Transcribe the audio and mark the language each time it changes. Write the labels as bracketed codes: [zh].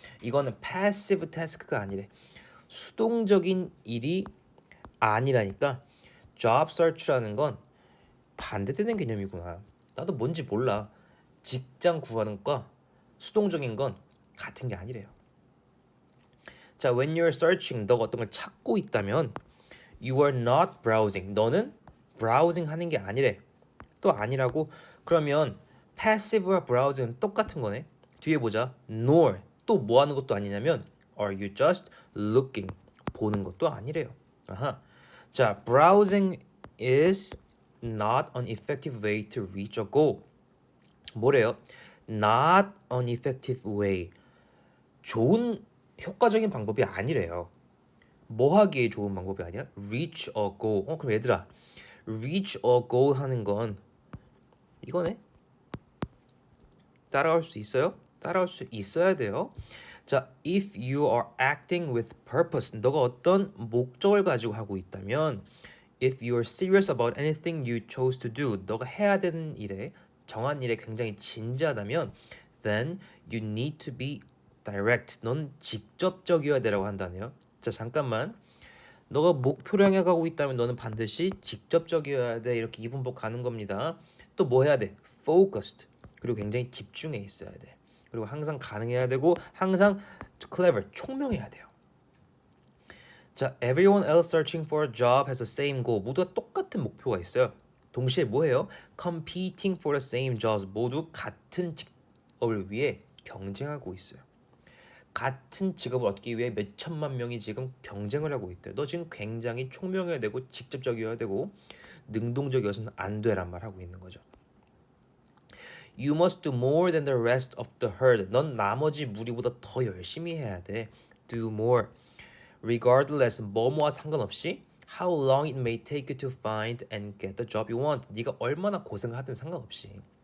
[ko] 이거는 passive task가 아니래. 수동적인 일이 아니라니까. job search라는 건 반대되는 개념이구나. 나도 뭔지 몰라. 직장 구하는 거 수동적인 건 같은 게 아니래요. [en] 자, when you're searching, [ko] 너가 어떤 걸 찾고 있다면 [en] you are not browsing. [ko] 너는 browsing 하는 게 아니래. 또 아니라고? 그러면 passive와 browsing은 똑같은 거네. 뒤에 보자. nor 또 뭐 하는 것도 아니냐면 [en] are you just looking [ko] 보는 것도 아니래요. 아하. [en] 자, browsing is not an effective way to reach a goal. [ko] 뭐래요? [en] Not an effective way. [ko] 좋은 효과적인 방법이 아니래요. 뭐 하기에 좋은 방법이 아니야? [en] Reach a goal. [ko] 그럼 얘들아, [en] reach a goal [ko] 하는 건 이거네. 따라올 수 있어요? 따라올 수 있어야 돼요. [en] 자, if you are acting with purpose, [ko] 너가 어떤 목적을 가지고 하고 있다면, [en] if you are serious about anything you chose to do, [ko] 너가 해야 되는 일에 정한 일에 굉장히 진지하다면, [en] then you need to be direct. [ko] 넌 직접적이어야 되라고 한다네요. 자, 잠깐만. 너가 목표를 향해 가고 있다면 너는 반드시 직접적이어야 돼. 이렇게 이분법 가는 겁니다. 또 뭐 해야 돼? focused. 그리고 굉장히 집중해 있어야 돼. 그리고 항상 가능해야 되고 항상 clever, 총명해야 돼요. [en] 자, everyone else searching for a job has the same goal. [ko] 모두가 똑같은 목표가 있어요. 동시에 뭐예요? [en] competing for the same jobs. [ko] 모두 같은 직업을 위해 경쟁하고 있어요. 같은 직업을 얻기 위해 몇 천만 명이 지금 경쟁을 하고 있대. 너 지금 굉장히 총명해야 되고 직접적이어야 되고 능동적이어서는 안 되란 말 하고 있는 거죠. [en] You must do more than the rest of the herd. [ko] 넌 나머지 무리보다 더 열심히 해야 돼. [en] Do more. Regardless, [ko] 뭐뭐와 상관없이 [en] how long it may take you to find and get the job you want. [ko] 네가 얼마나 고생을 하든 상관없이.